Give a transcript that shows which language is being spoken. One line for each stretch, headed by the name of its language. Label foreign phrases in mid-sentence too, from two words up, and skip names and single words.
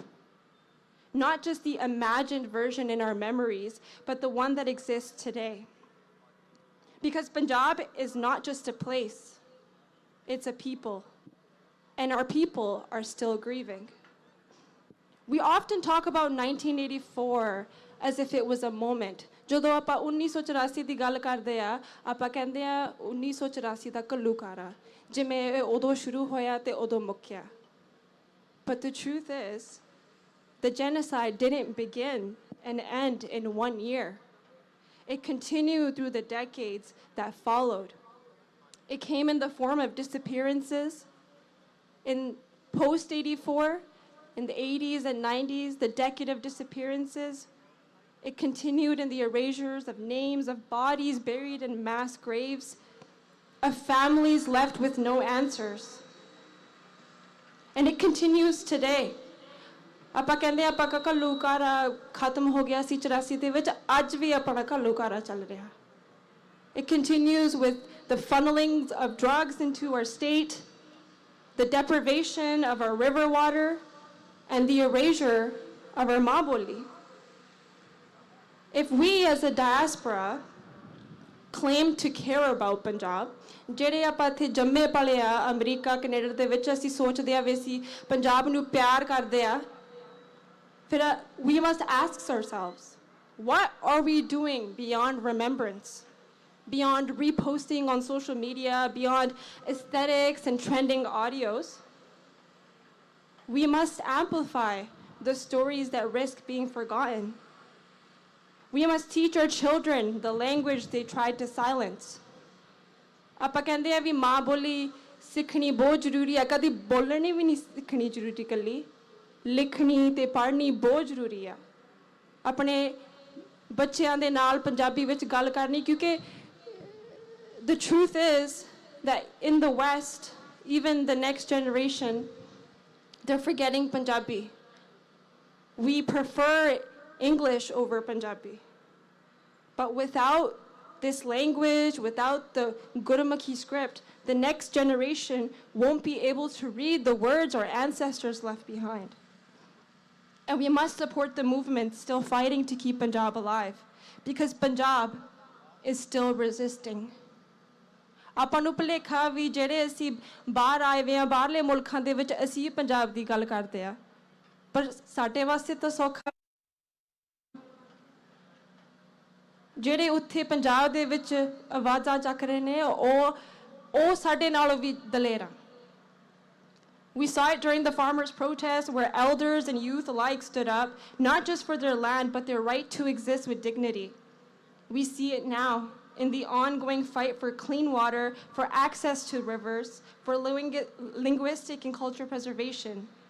English: Not just the imagined version in our memories, but the one that exists today. Because Punjab is not just a place, it's a people. And our people are still grieving. We often talk about 1984 as if it was a moment.
Punjabi: ਜਦੋਂ ਆਪਾਂ 1984 ਦੀ ਗੱਲ ਕਰਦੇ ਆ, ਆਪਾਂ ਕਹਿੰਦੇ ਆ 1984 ਦਾ ਘੱਲੂਘਾਰਾ, ਜਿਵੇਂ ਇਹ ਉਦੋਂ ਸ਼ੁਰੂ ਹੋਇਆ ਤੇ ਉਦੋਂ ਮੁੱਕਿਆ।
English: But the truth is, the genocide didn't begin and end in 1 year. It continued through the decades that followed. It came in the form of disappearances in post-84, in the 80s and 90s, the decade of disappearances. It continued in the erasures of names, of bodies buried in mass graves, of families left with no answers. And it continues today.
Punjabi: ਆਪਾਂ ਕਹਿੰਦੇ ਆਪਾਂ ਘੱਲੂਘਾਰਾ ਖਤਮ ਹੋ ਗਿਆ ਸੀ 84 ਦੇ ਵਿੱਚ, ਅੱਜ ਵੀ ਆਪਣਾ ਘੱਲੂਘਾਰਾ ਚੱਲ ਰਿਹਾ।
English: It continues with the funneling of drugs into our state, the deprivation of our river water, and the erasure of our
Punjabi: ਮਾਂ ਬੋਲੀ.
English: If we as a diaspora claim to care about Punjab,
Punjabi: ਜਿਹੜੇ ਆਪਾਂ ਇੱਥੇ ਜੰਮੇ ਪਲੇ ਆ ਅਮਰੀਕਾ ਕੈਨੇਡਾ ਦੇ ਵਿੱਚ, ਅਸੀਂ ਸੋਚਦੇ ਆ ਵੀ ਅਸੀਂ ਪੰਜਾਬ ਨੂੰ ਪਿਆਰ ਕਰਦੇ ਆ,
English: We must ask ourselves, what are we doing beyond remembrance? Beyond reposting on social media, beyond aesthetics and trending audios? We must amplify the stories that risk being forgotten. We must teach our children the language they tried to silence.
Punjabi: ਆਪਾਂ ਕਹਿੰਦੇ ਆ ਵੀ ਮਾਂ ਬੋਲੀ ਸਿੱਖਣੀ ਬਹੁਤ ਜ਼ਰੂਰੀ ਆ, ਕਦੀ ਬੋਲਣੀ ਵੀ ਨਹੀਂ ਸਿੱਖਣੀ ਜ਼ਰੂਰੀ ਇਕੱਲੀ, ਲਿਖਣੀ ਤੇ ਪੜ੍ਹਨੀ ਬਹੁਤ ਜ਼ਰੂਰੀ ਆ। ਆਪਣੇ ਬੱਚਿਆਂ ਦੇ ਨਾਲ ਪੰਜਾਬੀ ਵਿੱਚ ਗੱਲ ਕਰਨੀ, ਕਿਉਂਕਿ
English: the truth is that in the West, even the next generation, they're forgetting Punjabi. We prefer English over Punjabi. But without this language, without the Gurumukhi script, the next generation won't be able to read the words our ancestors left behind. And we must support the movement still fighting to keep Punjab alive, because Punjab is still resisting.
Punjabi: ਆਪਾਂ ਨੂੰ ਭੁਲੇਖਾ ਵੀ ਜਿਹੜੇ ਅਸੀਂ ਬਾਹਰ ਆਏ ਵੇ ਆ, ਬਾਹਰਲੇ ਮੁਲਕਾਂ ਦੇ ਵਿੱਚ ਅਸੀਂ ਪੰਜਾਬ ਦੀ ਗੱਲ ਕਰਦੇ ਆ, ਪਰ ਸਾਡੇ ਵਾਸਤੇ ਤਾਂ ਸੌਖਾ ਜਿਹੜੇ ਉੱਥੇ ਪੰਜਾਬ ਦੇ ਵਿੱਚ ਆਵਾਜ਼ਾਂ ਚੱਕ ਰਹੇ ਨੇ ਉਹ ਸਾਡੇ ਨਾਲੋਂ ਵੀ ਦਲੇਰ ਆ।
English: We saw it during the farmers' protests, where elders and youth alike stood up, not just for their land, but their right to exist with dignity. We see it now in the ongoing fight for clean water, for access to rivers, for linguistic and cultural preservation.